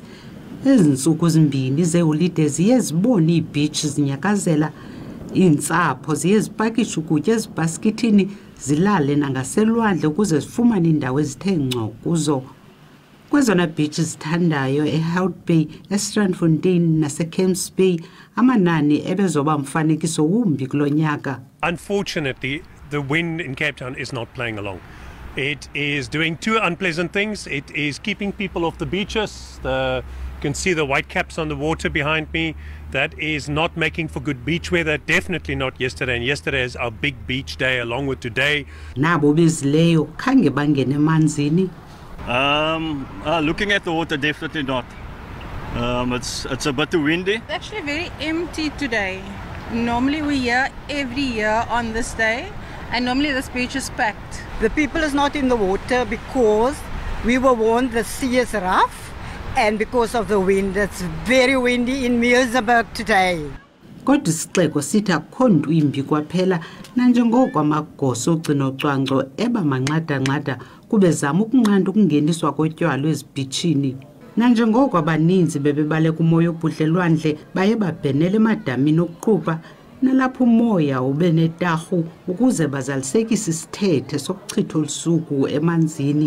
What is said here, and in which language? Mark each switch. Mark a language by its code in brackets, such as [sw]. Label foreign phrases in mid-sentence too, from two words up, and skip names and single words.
[xh] Ezintsuku zimbini zeholide ziye zibona iibeach zinyakazela, iintsapho ziye zipakisha ukutya ezibhaskithini zilale nangaselwandle ukuze zifumane indawo ezithe ngco kuzo. Kwezona beach zithandayo eHout Bay, eStrandfontein naseCamps Bay, amanani ebezoba mfanekiso wumbi kulo nyaka. [en] Unfortunately, the wind in Cape Town is not playing along. It is doing two unpleasant things. It is keeping people off the beaches. You can see the white caps on the water behind me. That is not making for good beach weather. Definitely not yesterday. And yesterday is our big beach day along with today. [xh] Nabo bezileyo khange bangene emanzini. [en] Looking at the water, definitely not. It's a bit windy. It's actually very empty today. Normally we're here every year on this day, and normally this beach is packed. The people is not in the water because we were warned the sea is rough And because of the wind, it's very windy in Muizenberg today. [xh] Kodwa isixeko sithi akukho nto imbi kwaphela nanjengoko amagosa ogcino-cwangco eba manxada-nxada kube zama ukunqanda ukungeniswa kotywala ezibhitshini. Nanjengoko abaninzi bebebaleka umoya obhudlelwandle baye babhenela emadamini okuqubha nalapho umoya ube netarhu ukuze bazalisekise isithethe sokuchitha olusuku emanzini.